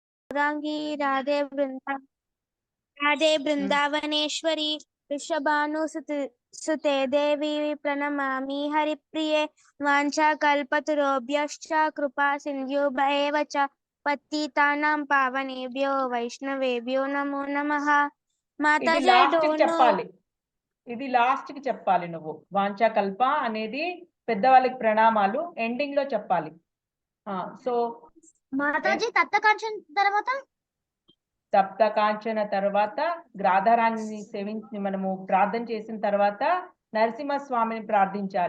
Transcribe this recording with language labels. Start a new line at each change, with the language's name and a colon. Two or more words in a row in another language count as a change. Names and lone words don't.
Sanskrit: गौरांगी राधे वृंदावनेश्वरी वृषभानुसुते देवी प्रणमामि हरिप्रिये वाञ्छाकल्पतरुभ्यश्च कृपा सिन्धुभ्येव च पतितानां पावनेभ्यो वैष्णवेभ्यो नमो नमः। माताजी
Telugu: ఇది లాస్ట్ కి చెప్పాలి నువ్వు. వాంఛాకల్ప అనేది పెద్దవాళ్ళకి ప్రణామాలు ఎండింగ్ లో చెప్పాలి. సో మాతాజీ సప్తకాంచన తర్వాత రాధారాణిని సేవించి మనము ప్రార్థన చేసిన తర్వాత నరసింహస్వామిని ప్రార్థించాలి.